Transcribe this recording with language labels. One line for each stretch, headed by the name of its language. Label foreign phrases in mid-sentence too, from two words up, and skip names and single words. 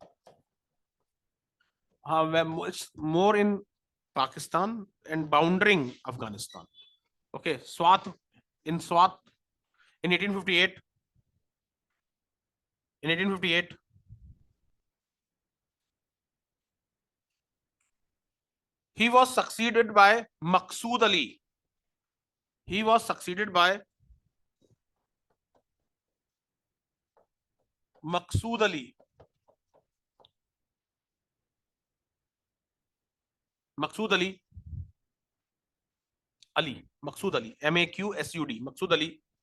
English: It's more in Pakistan and bounding Afghanistan. Okay, Swat in 1858. He was succeeded by Maqsood Ali. Maqsood Ali. Maqsood Ali. MAQSUD. Maqsood Ali.